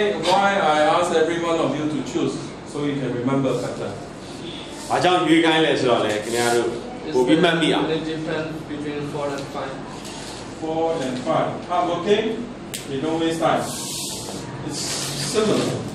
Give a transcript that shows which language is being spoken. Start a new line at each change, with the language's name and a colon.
English: Why I ask every one of you to choose so you can remember better.
Burmese: ဘာကြောင့်ရွေးခိုင်းလဲဆိုတော့လေခင်ဗျားတို့ပို့ပြီးမှတ်မိအောင်
English: The difference between 4 and 5. 4 and 5. Hardworking, they don't waste time. It's similar.